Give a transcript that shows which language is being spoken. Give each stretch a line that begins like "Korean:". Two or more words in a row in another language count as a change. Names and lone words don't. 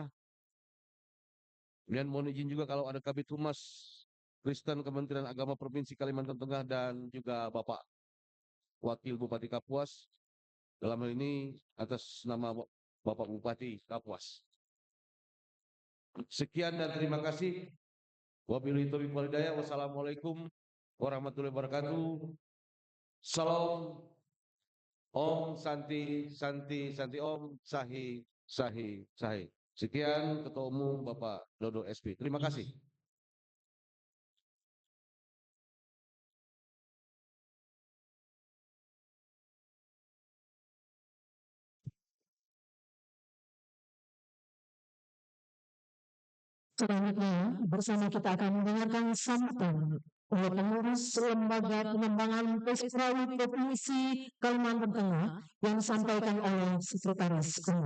Indonesian: Dan mohon izin juga kalau ada Kabid Humas Kristen Kementerian Agama Provinsi Kalimantan Tengah dan juga Bapak Wakil Bupati Kapuas, dalam hal ini atas nama Bapak Bupati Kapuas. Sekian dan terima kasih.
Arabic: وبالله التوفيق والهداية. والسلام عليكم ورحمة الله وبركاته.
Indonesian: Salam.
Sanskrit: ॐ शान्ति शान्ति शान्ति ॐ सहि सहि सहि.
Indonesian: Sekian Ketua Umum Bapak Dodo SP. Terima kasih. Selanjutnya, bersama kita akan mendengarkan sambutan oleh pengurus Lembaga Pengembangan Pesprawi Provinsi Kalimantan Tengah yang disampaikan oleh Sekretaris Umum.